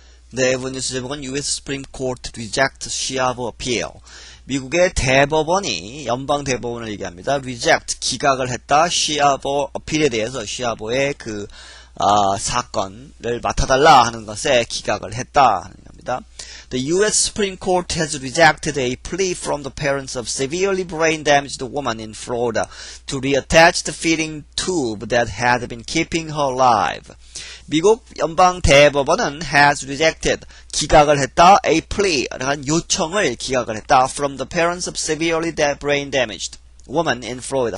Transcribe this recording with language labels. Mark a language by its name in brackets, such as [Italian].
[Korean] 네, 이번 뉴스 제목은 [English] US Supreme Court reject Schiavo appeal. [Korean] 미국의 대법원이 연방 대법원을 얘기합니다. reject 기각을 했다. Schiavo appeal에 대해서 시아보의 사건을 맡아달라 하는 것에 기각을 했다 하는 겁니다. [English] The US Supreme Court has rejected a plea from the parents of severely brain-damaged woman in Florida to reattach the feeding tube that had been keeping her alive. [Korean] 미국 연방 대법원은 [English] has rejected [Korean] 기각을 했다. a plea 라는 요청을 기각을 했다. [English] from the parents of severely brain-damaged woman in Florida.